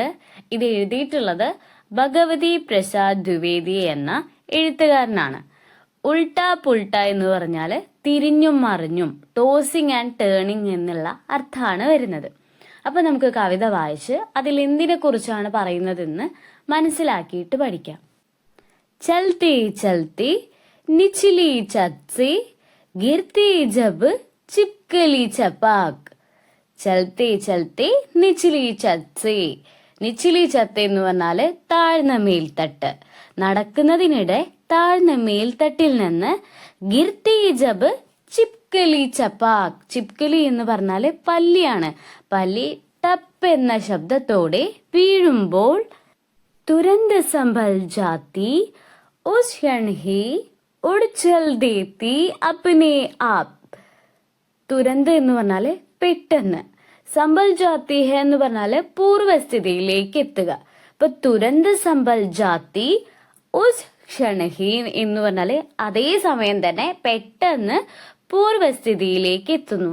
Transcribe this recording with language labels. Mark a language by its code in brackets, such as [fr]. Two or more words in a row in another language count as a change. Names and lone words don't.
[ml] ഇത് എഴുതിയിട്ടുള്ളത് ഭഗവതി പ്രസാദ് ദ്വിവേദി എന്ന എഴുത്തുകാരനാണ്. [hi] उलट पुलट [ml] എന്ന് പറഞ്ഞാൽ തിരിഞ്ഞും മറിഞ്ഞും, [en] tossing and turning [ml] എന്നുള്ള അർത്ഥമാണ് വരുന്നത്. അപ്പൊ നമുക്ക് കവിത വായിച്ച് അതിൽ എന്തിനെ കുറിച്ചാണ് പറയുന്നതെന്ന് മനസ്സിലാക്കിയിട്ട് പഠിക്കാം. [hi] चलते चलते निचली छत से गिरते जब चिपकली चपाक. चलते चलते निचली छत से. निचली छत [ml] എന്ന് പറഞ്ഞാല് താഴ്ന്ന മേൽത്തട്ട്. നടക്കുന്നതിനിടെ താഴ്ന്ന മേൽത്തട്ടിൽ നിന്ന് [hi] गिरती जब छिपकली चपाक. [ml] ചിപ്കലി എന്ന് പറഞ്ഞാല് പല്ലിയാണ്. പല്ലി ടപ്പ് എന്ന ശബ്ദത്തോടെ വീഴുമ്പോൾ [hi] तुरंत संभल जाती उस क्षण ही उड़ चल देती अपने आप. [ml] തുരന്ത് എന്ന് പറഞ്ഞാല് പെട്ടെന്ന്, [hi] संभल जाती है [ml] എന്ന് പറഞ്ഞാല് പൂർവസ്ഥിതിയിലേക്ക് എത്തുക. അപ്പൊ [hi] तुरंत संभल जाती उस क्षण ही [ml] എന്ന് പറഞ്ഞാല് അതേ സമയം തന്നെ പെട്ടെന്ന് പൂർവസ്ഥിതിയിലേക്ക് എത്തുന്നു.